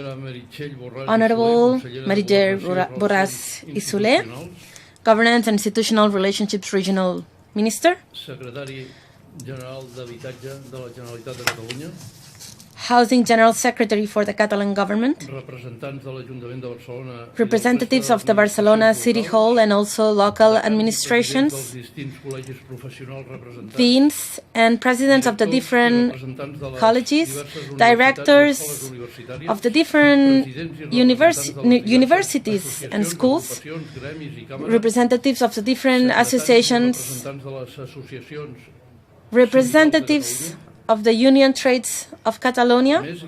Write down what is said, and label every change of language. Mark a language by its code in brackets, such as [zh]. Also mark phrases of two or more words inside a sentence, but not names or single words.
[ca] Meritxell Borràs i Soler, [en] Governance and Institutional Relationships Regional Minister, [ca] Secretari General d'Habitatge de la Generalitat de Catalunya, [en] Housing General Secretary for the Catalan Government, [ca] representants de l'Ajuntament de Barcelona, [en] representatives of the Barcelona City Hall and also local administrations, deans and presidents of the different colleges, directors of the different universities and schools, representatives of the different associations, representatives of the Union Trades of Catalonia.